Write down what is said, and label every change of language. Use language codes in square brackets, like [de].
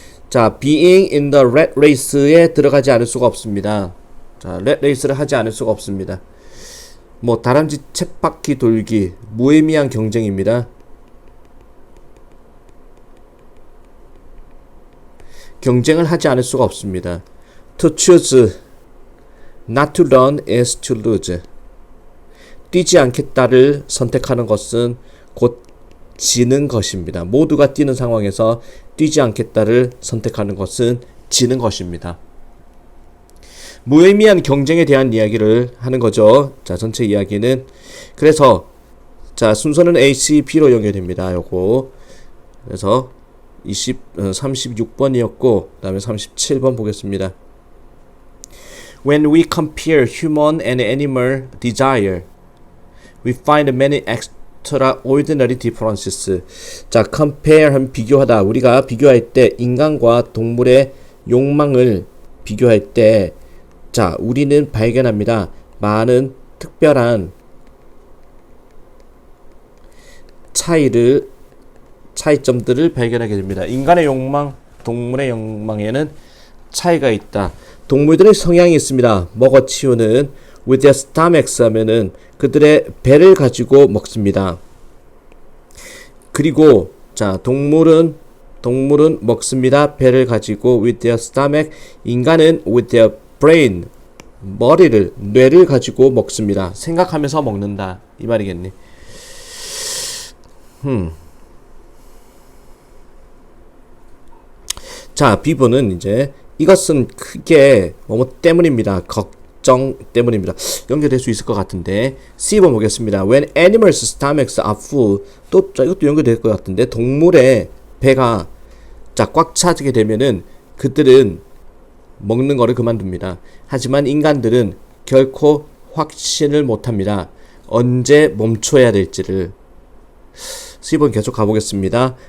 [ko] 자, [en] being in the rat race [ko] 에 들어가지 않을 수가 없습니다. 자, rat race를 하지 않을 수가 없습니다. 뭐 다람쥐 쳇바퀴 돌기 무의미한 경쟁입니다. 경쟁을 하지 않을 수가 없습니다. [en] To choose not to run is to lose. [ko] 뛰지 않겠다를 선택하는 것은 곧 지는 것입니다. 모두가 뛰는 상황에서 뛰지 않겠다를 선택하는 것은 지는 것입니다. 무의미한 경쟁에 대한 이야기를 하는 거죠. 자, 전체 이야기는 그래서 자, 순서는 A, C, B로 연결됩니다. 요거. 그래서 36번이었고 그다음에 37번 보겠습니다. [en] When we compare human and animal desire, we find many extraordinary differences. [ko] 자, compare 하면 비교하다. 우리가 비교할 때 인간과 동물의 욕망을 비교할 때 자, 우리는 발견합니다. 많은 특별한 차이점들을 발견하게 됩니다. 인간의 욕망, 동물의 욕망에는 차이가 있다. 동물들의 성향이 있습니다. 먹어치우는 [en] with their stomachs [ko] 하면은 그들의 배를 가지고 먹습니다. 그리고 자, 동물은 먹습니다. 배를 가지고 [en] with their stomach. [ko] 인간은 [en] with their brain. [ko] 뇌를 가지고 먹습니다. 생각하면서 먹는다. 이 말이겠니? 자, B번은 이제 이것은 크게 뭐뭐 때문입니다. 걱정 때문입니다. 연결될 수 있을 것 같은데 C번 보겠습니다. [en] When animals' stomachs are full. [ko] 또 자, 이것도 연결될 것 같은데 동물의 배가 자, 꽉 차게 되면은 그들은 먹는 거를 그만둡니다. 하지만 인간들은 결코 확신을 못합니다. 언제 멈춰야 될지를. C번 계속 가보겠습니다.